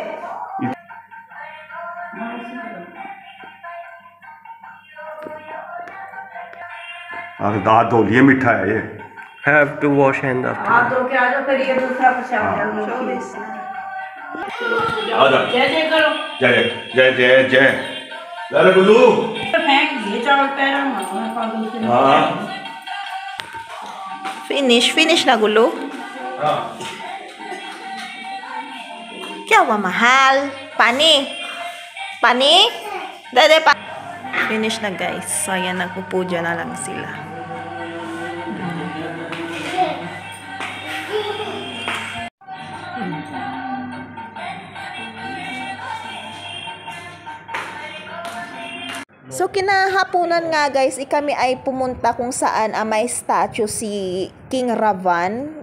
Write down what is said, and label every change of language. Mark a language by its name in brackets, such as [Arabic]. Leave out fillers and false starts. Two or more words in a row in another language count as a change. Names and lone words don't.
[Hindi] दांत धो लिए मीठा है ये [English] have to wash hand after [Hindi] हाथ धो के आ जाओ फिर ये दूसरा प्रसाद जय जय करो जय जय जय जय जय गुल्लू फेंक दिए चावल पैरों में हाँ [Filipino] Finish na gulo. [Hindi] हाँ क्या हुआ mahal? Pani? [Filipino] Dede pa. Finish na guys. So ayan, nagpupuja na lang sila. So kinahaponan nga guys, kami ay pumunta kung saan may statue si King Ravan.